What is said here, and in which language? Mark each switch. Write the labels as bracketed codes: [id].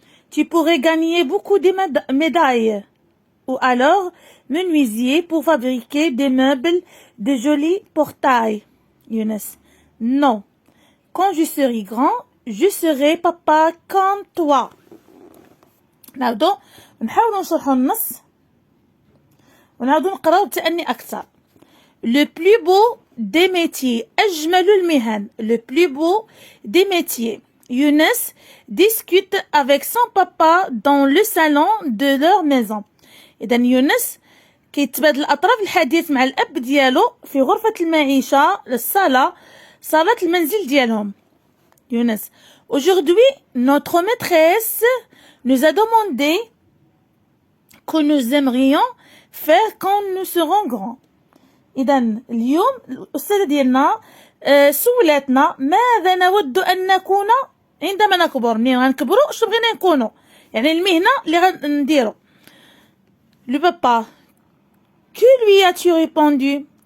[fr] Tu pourrais gagner beaucoup de médailles. Ou alors, menuisier pour fabriquer des meubles de jolis portails. Younes. Non. Quand je serai grand, je serai papa comme toi. [ar] نعودو نحاولوا نشرحوا النص ونعودو نقراو بتأني أكثر. [fr] Le plus beau des métiers. [ar] أجمل المهن. [fr] Le plus beau des métiers. Younes discute avec son papa dans le salon de leur maison. [ar] إذن يونس كيتبادل أطراف الحديث مع الأب ديالو في غرفة المعيشة الصالة صالة المنزل ديالهم. يونس. [fr] Aujourd'hui, notre maîtresse nous a demandé que nous aimerions faire quand nous serons grands. [ar] إذن اليوم الأستاذة ديالنا سولاتنا ماذا نود أن نكون عندما نكبر. منين غنكبروا شنو بغينا نكونوا، يعني المهنة اللي غنديرو. [fr] Le papa. Que lui as-tu répondu?